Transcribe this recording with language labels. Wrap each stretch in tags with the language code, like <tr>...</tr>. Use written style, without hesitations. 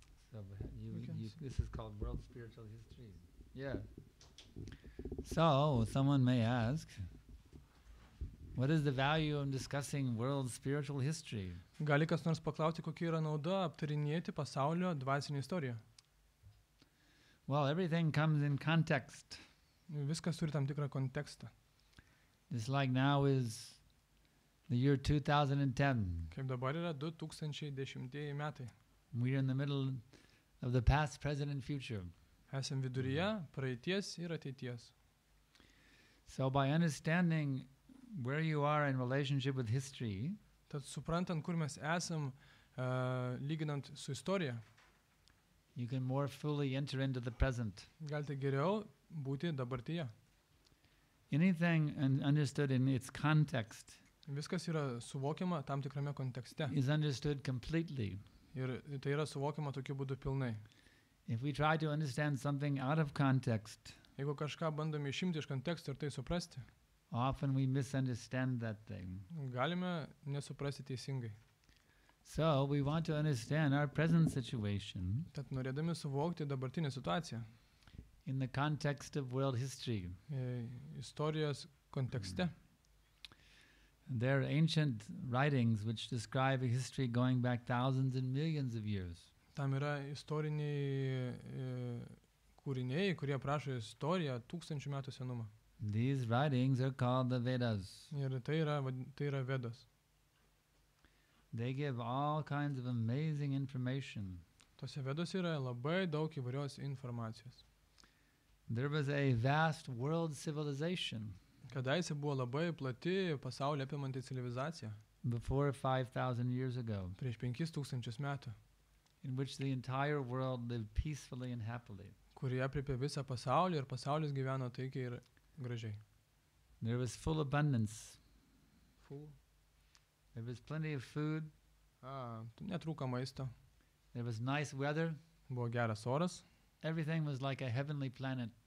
<en>So, this is called World Spiritual History. Yeah. So, someone may ask, what is the value of discussing world spiritual history?</en> <lt>Gali kas nors paklausti, kokia yra nauda aptarinėti pasaulio dvasinę istoriją.</lt> <en>Well, everything comes in context.</en> <lt>Viskas turi tam tikrą kontekstą.</lt> <en>Just like now is the year 2010.</en> <lt>Kaip dabar yra 2010 metai.</lt> <en>We're in the middle of the past, present, and future.</en> <lt>Esam viduryje praeities ir ateities.</lt> <en>So by understanding where you are in relationship with history,</en> <lt>Tad suprantant, kur mes esam, lyginant su istorija,</lt> <en>you can more fully enter into the present.</en> <lt>galite geriau būti dabartyje.</lt> <en>Anything understood in its context</en> <lt>Viskas yra suvokiama tam tikrame kontekste.</lt> <en>is understood completely.</en> <lt>Ir tai yra suvokiama tokiu būdu pilnai.</lt> <en>If we try to understand something out of context,</en> <lt>Jeigu kažką bandome išimti iš konteksto ir tai suprasti,</lt> <en>often we misunderstand that thing.</en> <lt>galime nesuprasti teisingai.</lt> <en>So we want to understand our present situation</en> <lt>Tad norėdami suvokti dabartinę situaciją,</lt> <en>in the context of world history.</en> <lt>Istorijos kontekste.</lt> <en>There are ancient writings which describe a history going back thousands and millions of years.</en> <lt>Tam yra istoriniai kūriniai, kurie aprašo istoriją tūkstančių metų senumo.</lt> <en>These writings are called the Vedas.</en> <lt>Ir tai yra Vedos.</lt> <en>They give all kinds of amazing information.</en> <lt>Tose Vedose yra labai daug įvairios informacijos.</lt> <en>There was a vast world civilization</en> <lt>Kadaise buvo labai plati pasaulį apimanti civilizacija</lt> <en>before 5,000 years ago,</en> <lt>prieš 5000 metų,</lt> <en>in which the entire world lived peacefully and happily.</en> <lt>kurie aprėpė visą pasaulį ir pasaulis gyveno taikiai ir gražiai.</lt> <en>There was full abundance. Full. There was plenty of food.</en> <lt>Netrūko maisto,</lt> <en>There was nice weather.</en> <lt>buvo geras oras,</lt> <en>Everything was like a heavenly planet.</en>